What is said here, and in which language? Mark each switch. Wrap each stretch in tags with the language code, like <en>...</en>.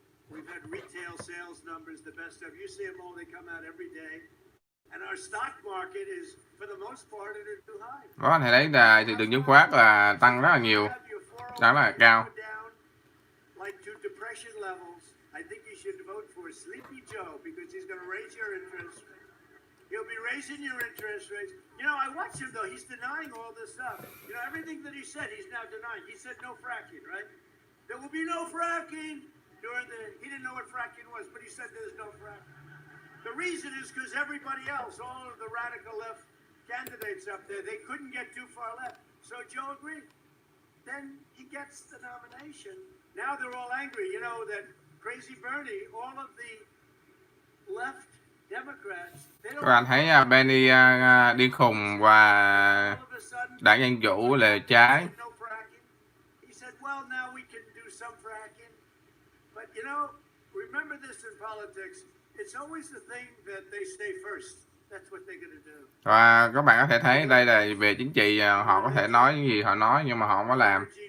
<en>We've had retail sales numbers the best ever. You see them all; they come out every day. And our stock market is, for the most part, at a new high.</en> <vi>Đó, anh thấy là thị trường chứng khoán là tăng rất là nhiều, rất là cao.</vi> <en>Like to depression levels, I think you should vote for Sleepy Joe because he's going to raise your interest. He'll be raising your interest rates. You know, I watch him though; he's denying all this stuff. You know, everything that he said, he's now denying. He said no fracking, right? There will be no fracking. He didn't know what fracking was, but he said there's no fracking. The reason is because everybody else, all of the radical left candidates up there, they couldn't get too far left. So Joe agreed. Then he gets the nomination. Now they're all angry, you know, that crazy Bernie, all of the left Democrats, they don't...</en> <vi>Các bạn thấy Bernie điên khùng và đảng Dân Chủ là trái.</vi> <en>He said, well, now we can do some fracking. But you know, remember this in politics. It's always the thing that they stay first. That's what they're going to do.</en> <vi>Và các bạn có thể thấy đây là về chính trị, họ có thể nói những gì họ nói nhưng mà họ không có làm.</vi>